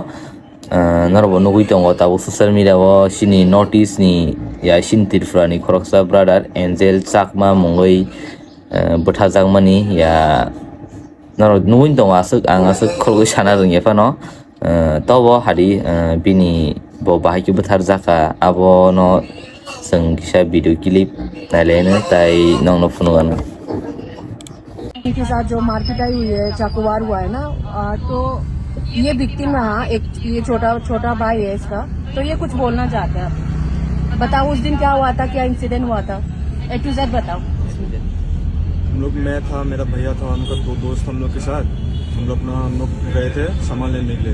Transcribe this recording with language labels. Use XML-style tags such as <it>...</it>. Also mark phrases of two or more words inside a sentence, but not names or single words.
<trp>Narobo nugui tongo ta social media wo sini notice ni ya shin tirfra ni khoroksa brother Angel Chakma mongoi bothajak ya naro nugui tongo asuk ang asuk khorgoi sana rong yefa no. Tobo hari bini bo bahaki botharjaka abo no seng kisa video clip nailene tai nong no phunugana.</trp> <hi>के साथ जो मारपीटाई हुई है, चाकुवार हुआ है ना, तो ये विक्टिम रहा एक, ये छोटा भाई है इसका, तो ये कुछ बोलना चाहते हैं। बताओ उस दिन क्या हुआ था, क्या इंसिडेंट हुआ था, A to Z बताओ। हम लोग, मैं था, मेरा भैया था, उनका दो दोस्त हम लोग के साथ हम लोग गए थे सामान लेने के लिए।</hi>